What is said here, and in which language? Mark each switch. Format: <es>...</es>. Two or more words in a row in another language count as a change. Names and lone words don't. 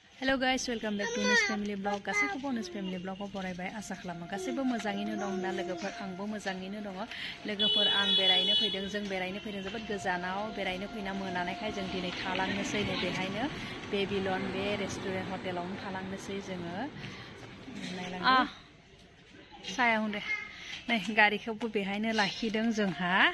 <en>Hello guys, welcome back to Unis Family Vlog.</en> <brx>गासैखौबो Unis Family Vlog आव बरायबाय आसा खालामो गासैबो मोजाङैनो दं दा लोगोफोर आंबो मोजाङैनो दङ लोगोफोर आं बेरायनो फैदों जों बेरायनो फैदों जोबोद गोजानाव बेरायनो फैना मोनानायखाय जों दिनै थालांनोसै नै बेहायनो बेबिलन बे रेस्टुरेन्ट हटेलावनो थालांनोसै जोङो नायलांदो साया हुंदे नै गारिखौबो बेहायनो लाखिदों जोंहा</brx>